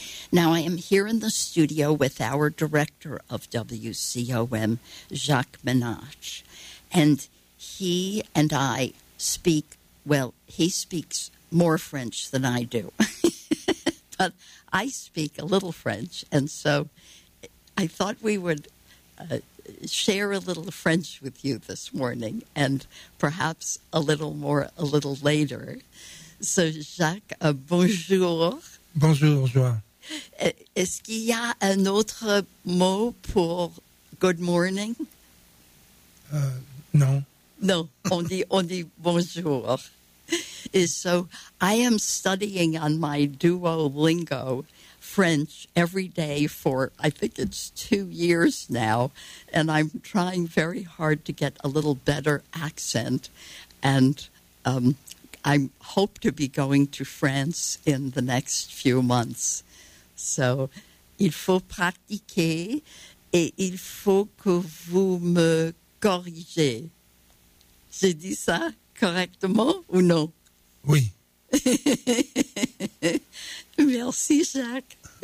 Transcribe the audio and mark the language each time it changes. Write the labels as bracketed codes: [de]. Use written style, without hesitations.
[en] Now, I am here in the studio with our director of WCOM, Jacques Menache, and he and I speak, well, he speaks more French than I do, but I speak a little French, and so I thought we would share a little French with you this morning, and perhaps a little more a little later. So, Jacques, [fr] bonjour. Bonjour, Joie. Est-ce qu'il y a un autre mot pour [en] good morning? [fr] Non. [en] No, [fr] on dit bonjour. [en] So I am studying on my Duolingo French every day for, I think it's 2 years now, and I'm trying very hard to get a little better accent, and I hope to be going to France in the next few months. [fr] So, il faut pratiquer et il faut que vous me corrigez. J'ai dit ça correctement ou non? Oui. Merci, Jacques.